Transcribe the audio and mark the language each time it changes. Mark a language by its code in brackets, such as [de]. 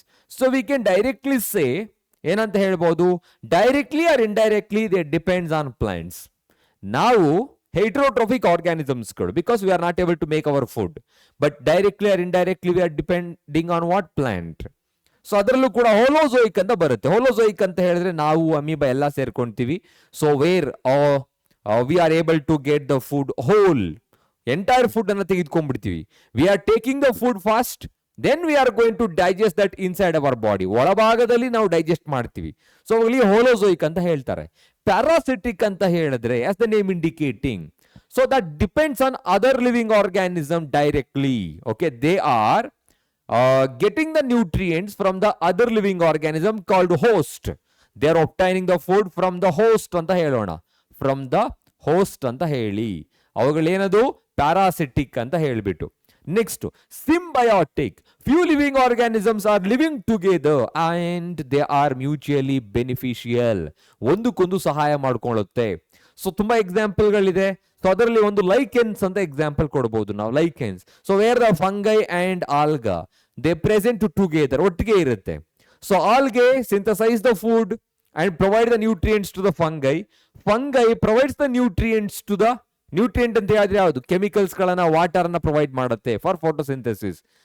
[en] So we can directly say [kn] ಏನಂತ ಹೇಳ್ಬೋದು, [en] Directly or indirectly they depends on plants. ನಾವು heterotrophic organisms ಗಳು, because we are not able to make our food, but directly or indirectly we are depending on what plant. [kn] So ಅದರಲ್ಲೂ ಕೂಡ ಹೋಲೋಜೋಯಿಕ್ ಅಂತ ಬರುತ್ತೆ. ಹೋಲೋಜೋಯಿಕ್ ಅಂತ ಹೇಳಿದ್ರೆ ನಾವು ಅಮೀಬಾ ಎಲ್ಲ ಸೇರ್ಕೊಂತೀವಿ. [en] so where we are able to get the food whole, entire food [kn] ಅನ್ನ ತೆಗೆದುಕೊಂಡ್ಬಿಡ್ತೀವಿ. [en] We are taking the food fast, then we are going to digest that inside our body. [kn] ಒಳಭಾಗದಲ್ಲಿ ನಾವು ಡೈಜೆಸ್ಟ್ ಮಾಡ್ತೀವಿ. ಸೊ ಅವುಗಳಿಗೆ ಹೋಲೋಜೋಯಿಕ್ ಅಂತ ಹೇಳ್ತಾರೆ. Parasitic ಅಂತ ಹೇಳಿದ್ರೆ [en] as the name indicating, so that depends on other living organism directly. Okay, they are getting the nutrients from the other living organism called host. They are obtaining the food from the host [kn] ಅಂತ ಹೇಳೋಣ, [en] from the host ಅಂತ ಹೇಳಿ. [kn] ಅವುಗಳೇನದು parasitic ಅಂತ ಹೇಳ್ಬಿಟ್ಟು. [en] Next symbiotic. Few living organisms are living together and they are mutually beneficial. [kn] ಒಂದಕ್ಕೊಂದು ಸಹಾಯ ಮಾಡ್ಕೊಳ್ಳುತ್ತೆ. So ತುಂಬಾ ಎಕ್ಸಾಂಪಲ್ಗಳಿದೆ. So ಅದರಲ್ಲಿ ಒಂದು ಲೈಕೆನ್ಸ್ ಅಂತ ಎಕ್ಸಾಂಪಲ್ ಕೊಡಬಹುದು ನಾವು. Lichens, [en] so where the fungi and alga they present together, [kn] ಒಟ್ಟಿಗೆ ಇರುತ್ತೆ. [en] So algae synthesise the food and provide the nutrients to the fungi. Fungi provides the nutrients to the, [kn] nutrient ಅಂತ ಹೇಳಿದ್ರೆ ಯಾವುದು, chemicals ಗಳನ್ನ, water ಅನ್ನ provide ಮಾಡುತ್ತೆ for photosynthesis.